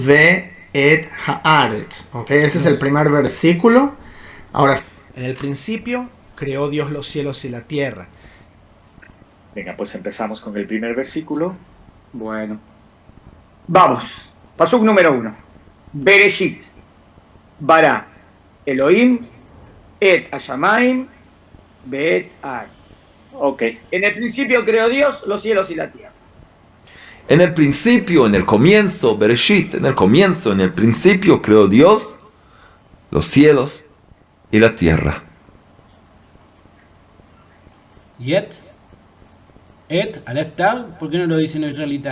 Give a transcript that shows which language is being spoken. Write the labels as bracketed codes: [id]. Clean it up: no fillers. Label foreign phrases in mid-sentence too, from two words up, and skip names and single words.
[he] ו את הארץ. [es] Okay, ese es el primer versículo. Ahora, en el principio creó Dios los cielos y la tierra. Venga, pues empezamos con el primer versículo. Bueno, vamos. Pasuk número 1. [he] בראשית ברא אלהים את השמים, beet ar. [es] Ok. En el principio creó Dios los cielos y la tierra. En el principio, en el comienzo, Bereshit, en el principio creó Dios los cielos y la tierra. Yet, Aleph Tau, ¿por qué no lo dicen los israelitas?